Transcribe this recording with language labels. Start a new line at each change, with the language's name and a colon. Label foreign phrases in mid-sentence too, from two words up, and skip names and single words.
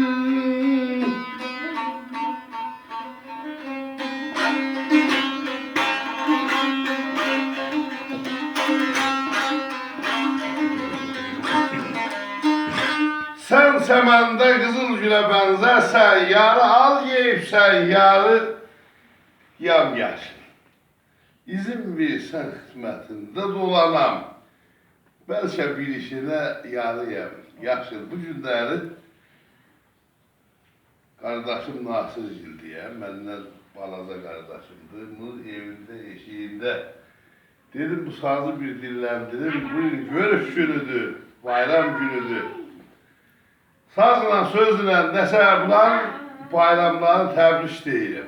Turkish: Sen semende kızıl güle benzersen, yarı al yeyipsen yarı yamyaşıl. İzin versen hizmetinde dolanam, belki bir işine yarı yamyaşıl.
Azerbaijani: Bu günləri kardeşim Nasır Cildiye, məndən balaca kardeşimdir, bunun
Turkish: evinde, eşiğinde. Dedim bu sazı bir dillendirim, bugün görüş günüdür, bayram günüdür.
Azerbaijani: Sazla, sözlə, nəsə bulan bayramların təbrik deyirəm.